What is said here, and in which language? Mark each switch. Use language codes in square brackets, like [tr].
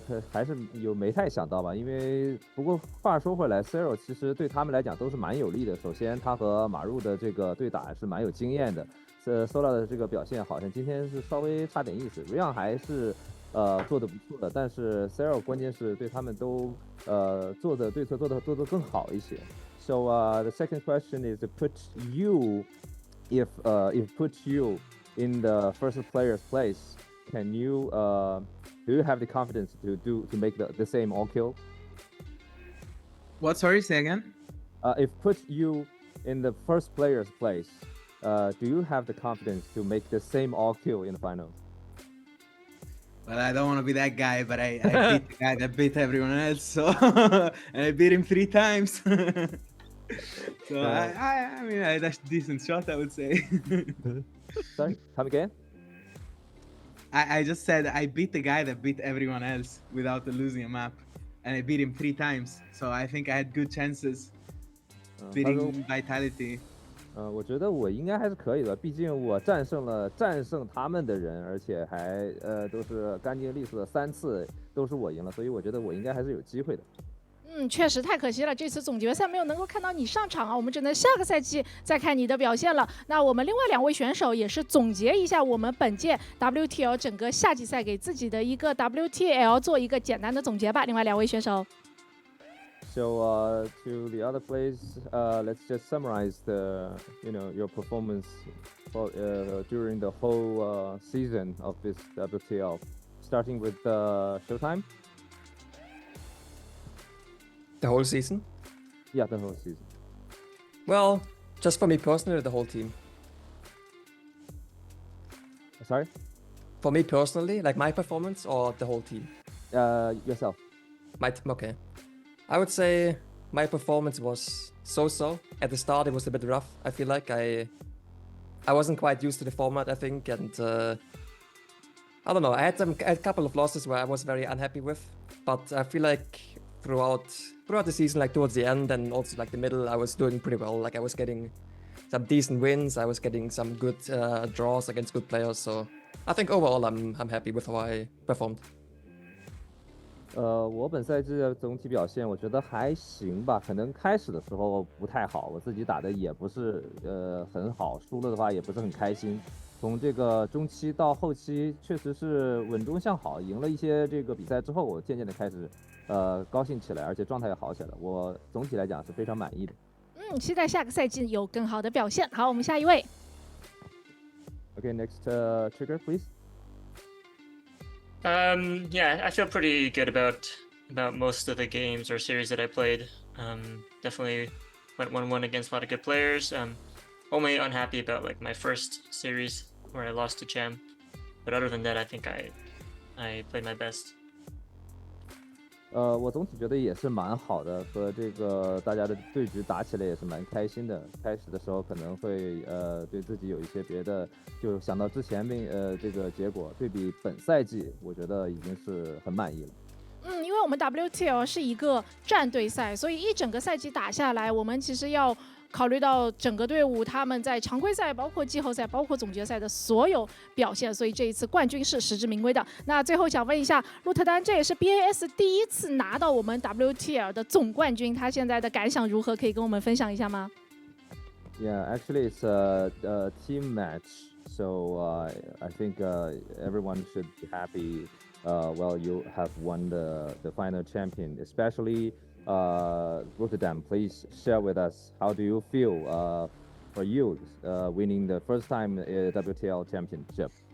[zh] 还是没太想到吧，因为不过话说回来 ，Serral 其实对他们来讲都是蛮有利的。首先，他和马入的这个对打是蛮有经验的。 Solar 的这个表现好像今天是稍微差点意思 ，Ryung 还是做的不错的，但是 Serral 关键是对他们都做的对策做得更好一些。 [en] So the second question is to put you, if put you in the first player's place, can you do you have the confidence to make the same all kill? What? Sorry, say again. If put you in the first player's place, do you have the confidence to make the same all kill in the finals? Well, I don't want to be that guy, but I beat the guy that beat everyone else. So and I beat him 3 times. So I mean, that's a decent shot, I would say. Sorry, come again? I just said I beat the guy that beat everyone else without losing a map, and I beat him 3 times. So I think I had good chances beating Vitality. [zh] 我觉得我应该还是可以的，毕竟我战胜他们的人，而且还都是干净利索的3次都是我赢了，所以我觉得我应该还是有机会的。确实太可惜了，这次总决赛没有能够看到你上场啊，我们只能下个赛季再看你的表现了。那我们另外2位选手也是总结一下我们本届 WTL 整个夏季赛给自己的一个 WTL 做一个简单的总结吧。另外2位选手。 [en] So to the other players, let's just summarize your performance during the whole season of this WTL, starting with Showtime. The whole season? Yeah, the whole season. Well, just for me personally, the whole team. Sorry? For me personally, like my performance or the whole team? Yourself. My team, okay. I would say my performance was so-so. At the start, it was a bit rough. I feel like I wasn't quite used to the format, I think, and I don't know. I had a couple of losses where I was very unhappy with, but I feel like throughout the season, like towards the end and also like the middle, I was doing pretty well. Like I was getting some decent wins. I was getting some good draws against good players. So I think overall, I'm happy with how I performed. [zh] 我本赛季的总体表现，我觉得还行吧。可能开始的时候不太好，我自己打的也不是很好，输了的话也不是很开心。从这个中期到后期，确实是稳中向好，赢了一些这个比赛之后，我渐渐的开始高兴起来，而且状态也好起来了。我总体来讲是非常满意的。期待下个赛季有更好的表现。好，我们下一位。 [en] Okay, next trigger, please. Yeah, I feel pretty good about about most of the games or series that I played. Definitely went 1-1 against a lot of good players. Only unhappy about like my first series where I lost to Cham, but other than that, I think I played my best. [zh] 我总体觉得也是蛮好的，和这个大家的对局打起来也是蛮开心的。开始的时候可能会对自己有一些别的，就想到之前这个结果，对比本赛季，我觉得已经是很满意了。因为我们 WTL 是一个战队赛，所以一整个赛季打下来，我们其实要考虑到整个队伍他们在常规赛、包括季后赛、包括总决赛的所有表现，所以这一次冠军是实至名归的。那最后想问一下鹿特丹，这也是 BAS 第一次拿到我们 WTL 的总冠军，他现在的感想如何？可以跟我们分享一下吗 [en] Yeah, actually it's a team match, so I think everyone should be happy. Well, you have won the final champion, especially Rotterdam. Please share with us how do you feel for you winning the first time WTL championship.